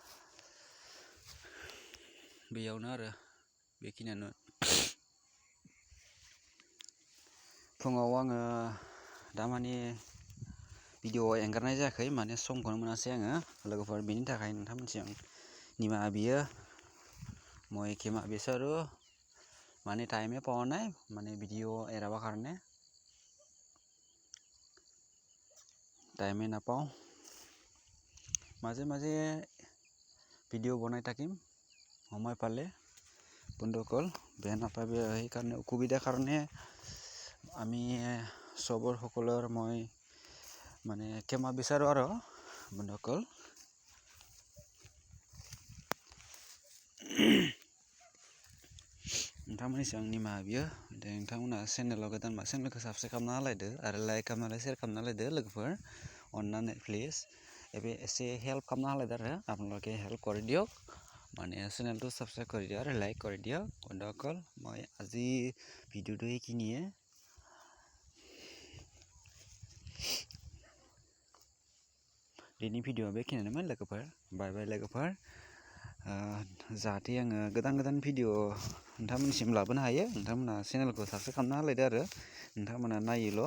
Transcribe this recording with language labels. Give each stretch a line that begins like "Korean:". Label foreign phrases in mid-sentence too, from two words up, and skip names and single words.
Bodo: बेयावनो आरो बेखिनियानो फुङाव आङो दामानि भिडिअ एंगारनाय जायाखै माने समखौनो मोनासै आङो लोगोफोर बेनि थाखाय नोंथांमोनसिम निमाहा बियो
Assamese: মই ক্ষমা বিচাৰোঁ মানে টাইমে পোৱা নাই মানে ভিডিঅ' এৰাবৰ কাৰণে টাইমে নাপাওঁ মাজে মাজে ভিডিঅ' বনাই থাকিম সময় পালে বন্ধুসকল বেয়া নাপাবি সেইকাৰণে অসুবিধাৰ কাৰণে আমি চবৰ সকলৰ মই মানে ক্ষমা বিচাৰোঁ আৰু বন্ধুসকল
Bodo: नोंथांमोननिसिम आं निमाहा बियो नोंथांमोना चेनेलाव गोदानबा चेनेलखौ साबसक्राइब खालामना होलायदो आरो लाइक खालामनानै शेयार खालामना होलायदो लोगोफोर अननानै प्लिज एसे हेल्प खालामना होलायदो आरो
Assamese: আপোনালোকে হেল্প কৰি দিয়ক মানে চেনেলটো সাবস্ক্রাইব কৰি দিয়ক আৰু লাইক কৰি দিয়ক বন্ধুসকল মই আজি ভিডিঅ'টো এইখিনিয়ে
Bodo: दिनै भिडिअ'आ बेखिनियानोमोन लोगोफोर बाय बाय लोगोफोर जाहाथे आङो गोदान भिडिअ' नोंथांमोननिसिम लाबोनो हायो नोंथांमोना चेनेलखौ साबस्क्राइब खालामना होलायदो आरो नोंथांमोना नायोल'